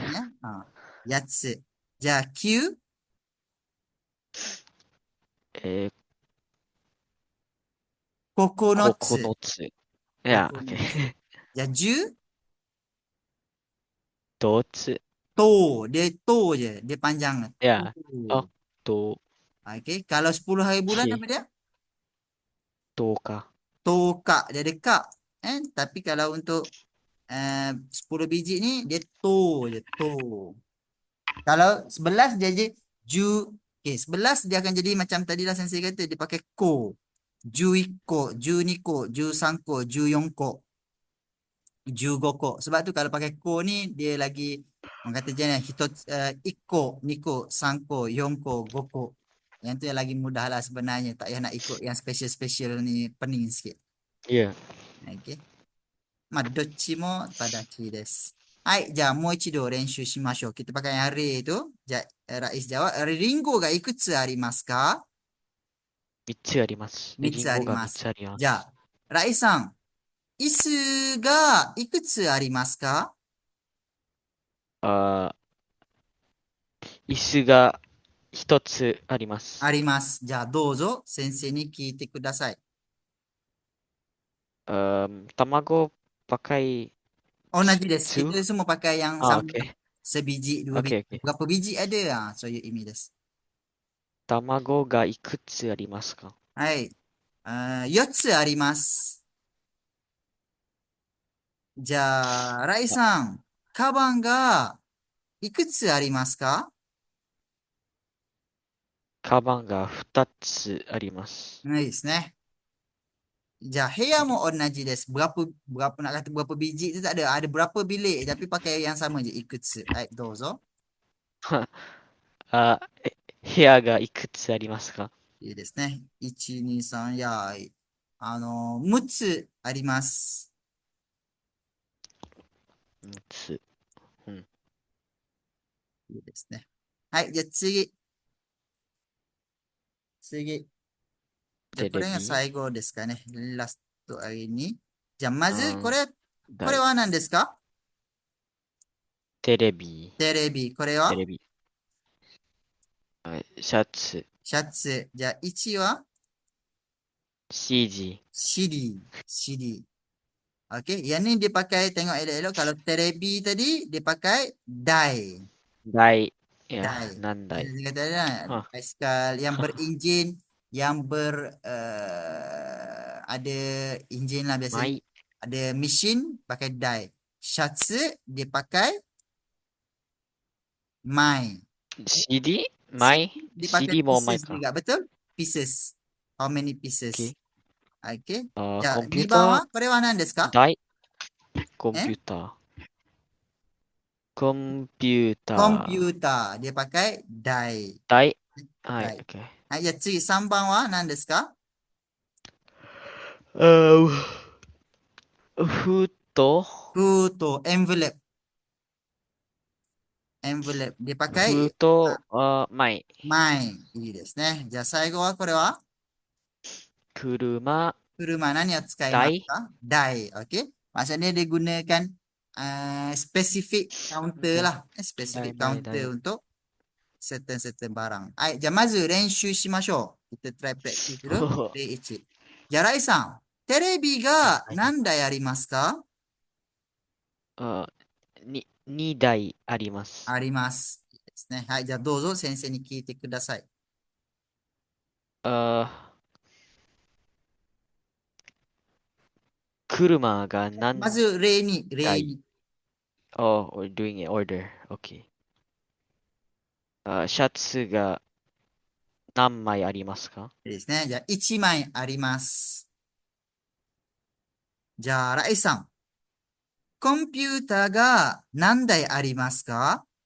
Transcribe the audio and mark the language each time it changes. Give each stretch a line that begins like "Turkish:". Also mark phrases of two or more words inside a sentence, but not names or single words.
Japanese: ya. Yatsu. Ja, Q, Eh, kokonotsu. kokonotsu. Yeah, Kokonotsu.
English: okay.
Japanese: Ja, Ju, Dotsu.
Malay: to. Dia to je. Dia panjang.
English: Yeah. Oh,
Japanese: To. to.
Malay: Okay. Kalau 10 hari bulan
English: Okay.
Malay: apa dia?
Japanese: Toka.
Malay: Toka. Dia ada kak. Tapi kalau untuk 10 biji ni, dia to je. To. Kalau 11 dia je ju. Okay, 11 dia akan jadi macam tadilah sensei kata. Dia pakai ko.
Japanese: Juiko, juniko, jusangko, juyongko, jugoko.
Malay: Sebab tu kalau pakai ko ni, dia lagi, orang kata je ni, iko, niko, sangko, yongko, goko. Yang tu yang lagi mudah lah sebenarnya. Tak payah nak ikut yang special-special ni, pening sikit.
English: Yeah. Okay.
Japanese: まあ、どっちも正しいです。はい、じゃあもう一度練習しましょう。
Malay: Kita pakai yang hari itu.
Japanese: じゃあ、Rais jawab. リンゴがいくつありますか？ 3つあります。 3 リつあンゴが3 ります。つあります。じゃあ、Rais さん、椅子がいくつありますか？あ椅子が1つあります。あります。じゃあ、どうぞ先生に聞いてください。卵pakai 同じです。
English: two?
Malay: Kita semua pakai yang Ah, sama.
English: okay.
Malay: Sebiji, dua biji.
English: Okay, okay.
Malay: Berapa biji ada? So, you
Japanese: 意味です. 卵がいくつありますか？はい。4つあります。じゃあ、ライさん、カバンがいくつありますか？カバンが2つあります。いいですね。じゃあ、部屋も同じです。
Malay: berapa nak kata berapa biji tu tak ada.
Japanese: Ada berapa bilik tapi pakai yang sama je. いくつ。はい、どうぞ。あ、部屋がいくつありますか？いいですね。1、2、3、やい。6つあります。 6つ。うん。いいですね。はい、じゃあ次。次。じゃあ、これが最後ですかね。
Malay: ラスト hari ini。
Japanese: じゃあ、まず、これは何ですか？テレビ。テレビ。これはテレビ。はい、シャツ。シャツ。じゃあ、1は CG。 CD. CD.
Malay: Okey, yang ni dia pakai, tengok elok-elok. Kalau terebi tadi, dia pakai dai.
Japanese: 台。いや、 Dai. 何台
Malay: Dia kata dah, Hah. basikal yang berenjin, yang ada enjin lah biasanya.
Japanese: マイ。
Malay: Ada mesin, pakai dai. Syatsu, dia pakai mai.
Japanese: CD? マイ
Malay: Dia pakai ?CD もマイ pieces
Japanese: か。
Malay: juga, betul?
English: Pieces. How many pieces? Okay.
Japanese: Okay. じゃあ、2 コンピュータ番はこれは何ですか？ー、台。コンピューター。コンピュータコンピー。
Malay: ューター。Dia pakai dai.
Japanese: 台。 はい、はい。 OK。はい、じゃあ次3番は何ですか？う封筒封筒、エンブレエンブレでpakai 封筒、前。前。いいですね。じゃあ最後はこれは車、車何を使います台、か？ 台。Okey.
Malay: Maksudnya dia gunakan spesifik counter
Japanese: 台、
Malay: lah. Spesifik
Japanese: 台、
Malay: counter
Japanese: 台。
Malay: untuk certain barang.
Japanese: はい。じゃあまず練習しましょう。
Malay: kita try practice
Japanese: ほ
Malay: dulu.
Japanese: ほほ例1。じゃあライさん、テレビがはい。何台ありますか？あ、2台あります。あります。いいですね。はい。じゃあどうぞ先生に聞いてください。あ、車が何まず例に、例台？に。
English: Oh, we're doing it order. Okay.
Japanese: シャツが何枚ありますか？いいですね。じゃあ1枚あります。じゃあライさん、コンピューターが何台ありますか？